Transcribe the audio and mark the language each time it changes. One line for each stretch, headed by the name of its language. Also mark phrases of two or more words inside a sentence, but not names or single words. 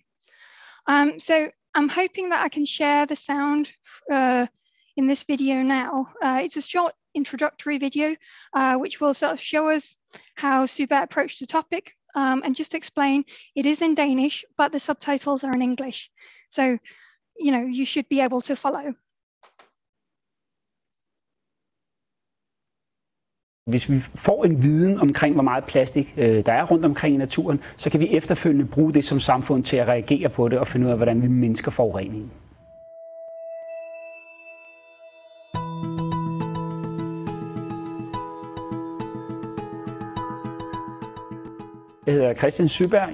English: So I'm hoping that I can share the sound in this video now. It's a short introductory video, which will sort of show us how Suba approached the topic and just explain it is in Danish, but the subtitles are in English. So, you know, you should be able to follow.
Danish: Hvis vi får en viden omkring, hvor meget plastik der er rundt omkring i naturen, så kan vi efterfølgende bruge det som samfund til at reagere på det og finde ud af, hvordan vi mindsker forureningen. Jeg hedder Christian Syberg.